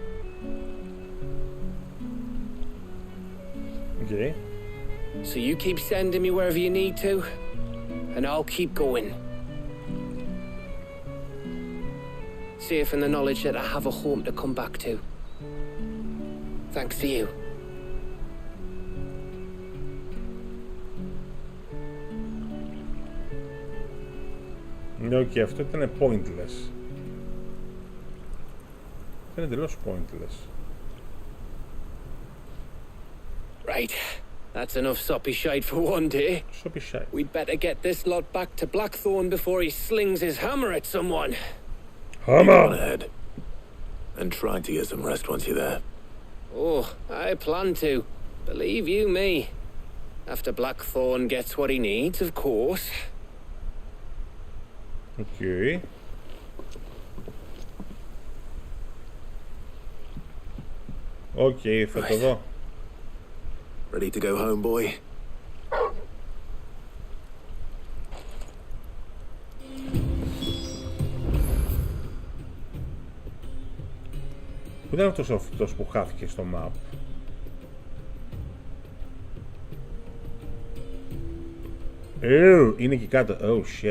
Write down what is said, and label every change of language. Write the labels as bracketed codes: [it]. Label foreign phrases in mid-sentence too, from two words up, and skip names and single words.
[en] Okay. So you keep sending me wherever you need to, and I'll keep going. Safe in the knowledge that I have a home to come back to. Thanks to you. [el] Ναι, και αυτό ήταν pointless. Ήταν εντελώς pointless. [en] Right. That's enough soppy shite for one day. Soppy shite. We'd better get this lot back to Blackthorn before he slings his hammer at someone. Hammer! On ahead. And try to get some rest once you're there. Oh, I plan to. Believe you me. After Blackthorn gets what he needs, of course. Okay. Okay, [el] θα το δω. [en] Ready to go home, boy? [el] Πού ήταν αυτός που χάθηκε στο map? Είναι εκεί κάτω. [en] Oh shit.